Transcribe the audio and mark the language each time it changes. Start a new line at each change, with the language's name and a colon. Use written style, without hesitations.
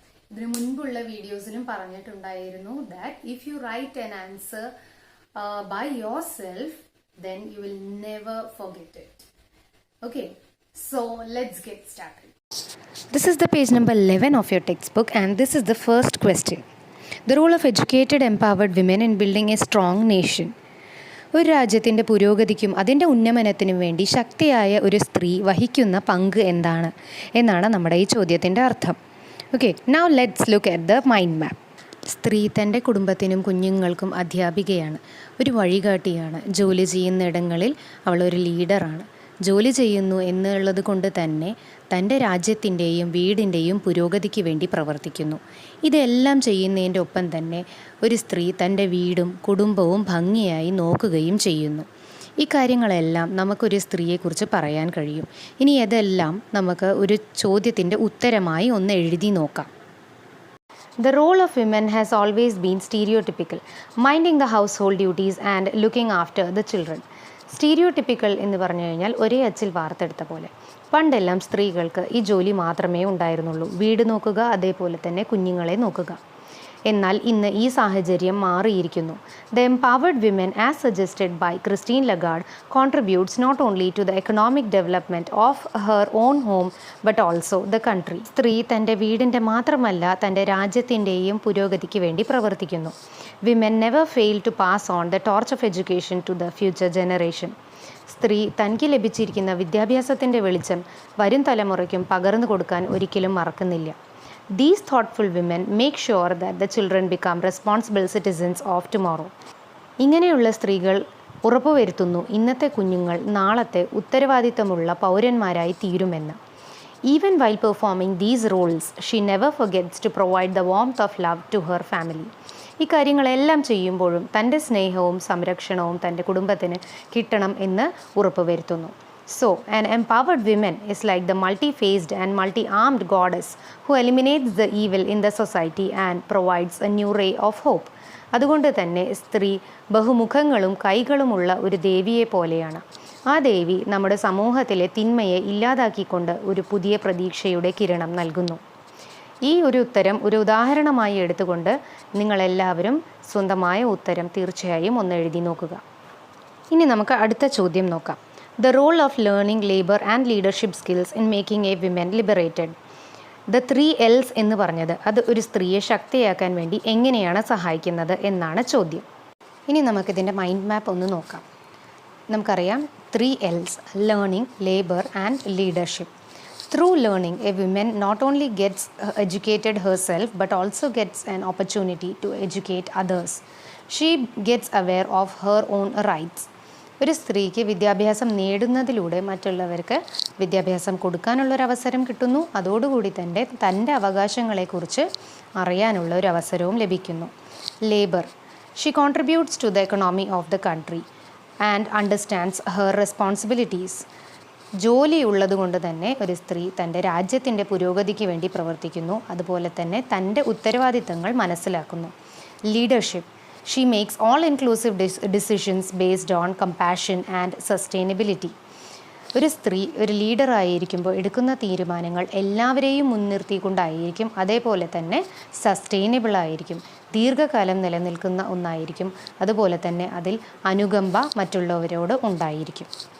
Malayalam: ഇതിനു മുൻപുള്ള വീഡിയോസിലും പറഞ്ഞിട്ടുണ്ടായിരുന്നു
English: that if you write an answer by yourself, then you will never forget it. Okay, so let's get started. This is the page number 11 of your textbook, and this is the first question. The role of educated, empowered women in building a strong nation.
Malayalam: ഒരു രാജ്യത്തിൻ്റെ പുരോഗതിക്കും അതിൻ്റെ ഉന്നമനത്തിനും വേണ്ടി ശക്തിയായ ഒരു സ്ത്രീ വഹിക്കുന്ന പങ്ക് എന്താണ് എന്നാണ് നമ്മുടെ ഈ ചോദ്യത്തിൻ്റെ അർത്ഥം.
English: Okay, now let's look at the mind map.
Malayalam: സ്ത്രീ തൻ്റെ കുടുംബത്തിനും കുഞ്ഞുങ്ങൾക്കും അധ്യാപികയാണ്, ഒരു വഴികാട്ടിയാണ്. ജോലി ചെയ്യുന്നിടങ്ങളിൽ അവളൊരു ലീഡറാണ്. ജോലി ചെയ്യുന്നു എന്നുള്ളത് കൊണ്ട് തന്നെ തൻ്റെ രാജ്യത്തിൻ്റെയും വീടിൻ്റെയും പുരോഗതിക്ക് വേണ്ടി പ്രവർത്തിക്കുന്നു. ഇതെല്ലാം ചെയ്യുന്നതിൻ്റെ ഒപ്പം തന്നെ ഒരു സ്ത്രീ തൻ്റെ വീടും കുടുംബവും ഭംഗിയായി നോക്കുകയും ചെയ്യുന്നു. ഈ കാര്യങ്ങളെല്ലാം നമുക്കൊരു സ്ത്രീയെക്കുറിച്ച് പറയാൻ കഴിയും. ഇനി ഇതെല്ലാം നമുക്ക് ഒരു ചോദ്യത്തിൻ്റെ ഉത്തരമായി ഒന്ന് എഴുതി നോക്കാം.
English: The role of women has always been stereotypical, minding the household duties and looking after the children.
Malayalam: സ്റ്റീരിയോടിപ്പിക്കൽ എന്ന് പറഞ്ഞു കഴിഞ്ഞാൽ ഒരേ അച്ചിൽ വാർത്തെടുത്ത പോലെ. പണ്ടെല്ലാം സ്ത്രീകൾക്ക് ഈ ജോലി മാത്രമേ ഉണ്ടായിരുന്നുള്ളൂ, വീട് നോക്കുക, അതേപോലെ തന്നെ കുഞ്ഞുങ്ങളെ നോക്കുക. എന്നാൽ ഇന്ന് ഈ സാഹചര്യം മാറിയിരിക്കുന്നു.
English: The empowered women as suggested by Christine Lagarde contributes not only to the economic development of her own home but also the country.
Malayalam: സ്ത്രീ തൻ്റെ വീടിൻ്റെ മാത്രമല്ല തൻ്റെ രാജ്യത്തിൻ്റെയും പുരോഗതിക്ക് വേണ്ടി പ്രവർത്തിക്കുന്നു.
English: Women never fail to pass on the torch of education to the future generation.
Malayalam: സ്ത്രീ തനിക്ക് ലഭിച്ചിരിക്കുന്ന വിദ്യാഭ്യാസത്തിൻ്റെ വെളിച്ചം വരും തലമുറയ്ക്കും പകർന്നു കൊടുക്കാൻ ഒരിക്കലും മറക്കുന്നില്ല.
English: These thoughtful women make sure that the children become responsible citizens of tomorrow.
Malayalam: ഇങ്ങനെയുള്ള സ്ത്രീകൾ ഉറപ്പുവരുത്തുന്നു ഇന്നത്തെ കുഞ്ഞുങ്ങൾ നാളത്തെ ഉത്തരവാദിത്തമുള്ള പൗരന്മാരായി തീരുമെന്ന്.
English: Even while performing these roles, she never forgets to provide the warmth of love to her family.
Malayalam: ഈ കാര്യങ്ങളെല്ലാം ചെയ്യുമ്പോഴും തൻ്റെ സ്നേഹവും സംരക്ഷണവും തൻ്റെ കുടുംബത്തിന് കിട്ടണം എന്ന് ഉറപ്പുവരുത്തുന്നു.
English: So, an empowered woman is like the multi-faced and multi-armed goddess who eliminates the evil in the society and provides a new ray of hope.
Malayalam: അതുകൊണ്ട് തന്നെ സ്ത്രീ ബഹുമുഖങ്ങളും കൈകളുമുള്ള ഒരു ദേവിയെ പോലെയാണ്. ആ ദേവി നമ്മുടെ സമൂഹത്തിലെ തിന്മയെ ഇല്ലാതാക്കിക്കൊണ്ട് ഒരു പുതിയ പ്രതീക്ഷയുടെ കിരണം നൽകുന്നു. ഈ ഒരു ഉത്തരം ഒരു ഉദാഹരണമായി എടുത്തുകൊണ്ട് നിങ്ങളെല്ലാവരും സ്വന്തമായ ഉത്തരം തീർച്ചയായും ഒന്ന് എഴുതി നോക്കുക. ഇനി നമുക്ക് അടുത്ത ചോദ്യം നോക്കാം.
English: The role of learning, labor and leadership skills in making a woman liberated.
Malayalam: The 3 L's എന്ന് പറഞ്ഞത് അത് ഒരു സ്ത്രീയെ ശക്തിയാക്കാൻ വേണ്ടി എങ്ങനെയാണ് സഹായിക്കുന്നത് എന്നാണ് ചോദ്യം. ഇനി നമുക്കിതിൻ്റെ മൈൻഡ് മാപ്പ് ഒന്ന് നോക്കാം. നമുക്കറിയാം 3 L's: learning, labour and leadership.
English: Through learning, a woman not only gets educated herself but also gets an opportunity to educate others. She gets aware of her own rights.
Malayalam: ഒരു സ്ത്രീക്ക് വിദ്യാഭ്യാസം നേടുന്നതിലൂടെ മറ്റുള്ളവർക്ക് വിദ്യാഭ്യാസം കൊടുക്കാനുള്ളൊരവസരം കിട്ടുന്നു. അതോടുകൂടി തന്നെ തൻ്റെ അവകാശങ്ങളെക്കുറിച്ച് അറിയാനുള്ള ഒരു അവസരവും ലഭിക്കുന്നു.
English: Labour: she contributes to the economy of the country and understands her responsibilities.
Malayalam: ജോലി ഉള്ളതുകൊണ്ട് തന്നെ ഒരു സ്ത്രീ തൻ്റെ രാജ്യത്തിൻ്റെ പുരോഗതിക്ക് വേണ്ടി പ്രവർത്തിക്കുന്നു. അതുപോലെ തന്നെ തൻ്റെ ഉത്തരവാദിത്തങ്ങൾ മനസ്സിലാക്കുന്നു.
English: Leadership: She makes all-inclusive decisions based on compassion and sustainability.
Malayalam: ഒരു സ്ത്രീ ഒരു ലീഡറായിരിക്കുമ്പോൾ എടുക്കുന്ന തീരുമാനങ്ങൾ എല്ലാവരെയും മുൻനിർത്തിക്കൊണ്ടായിരിക്കും. അതേപോലെ തന്നെ സസ്റ്റൈനബിൾ ആയിരിക്കും, ദീർഘകാലം നിലനിൽക്കുന്ന ഒന്നായിരിക്കും. അതുപോലെ തന്നെ അതിൽ അനുകമ്പ മറ്റുള്ളവരോട് ഉണ്ടായിരിക്കും.